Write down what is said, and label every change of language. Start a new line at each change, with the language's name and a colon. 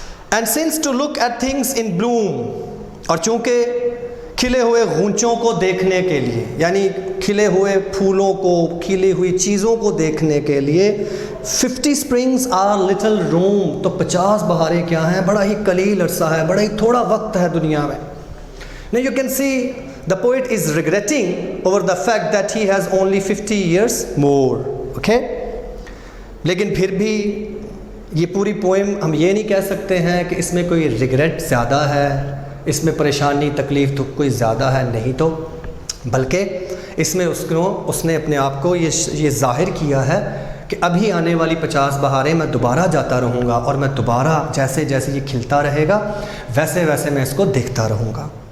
English: and sense to look at things in bloom,
Urdu: اور چونکہ کھلے ہوئے غونچوں کو دیکھنے کے لیے، یعنی کھلے ہوئے پھولوں کو، کھلی ہوئی چیزوں کو دیکھنے کے لیے
English: 50 springs are little room،
Urdu: تو 50 بہاریں کیا ہیں؟ بڑا ہی قلیل عرصہ ہے، بڑا ہی تھوڑا وقت ہے دنیا میں.
English: Now you can see the poet is regretting over the fact that he has only 50 years more. Okay?
Urdu: لیکن پھر بھی یہ پوری پوئم ہم یہ نہیں کہہ سکتے ہیں کہ اس میں کوئی ریگریٹ زیادہ ہے، اس میں پریشانی تکلیف تو کوئی زیادہ ہے نہیں، تو بلکہ اس میں اس نے اپنے آپ کو یہ ظاہر کیا ہے کہ ابھی آنے والی 50 بہاریں میں دوبارہ جاتا رہوں گا، اور میں دوبارہ جیسے جیسے یہ کھلتا رہے گا ویسے ویسے میں اس کو دیکھتا رہوں گا.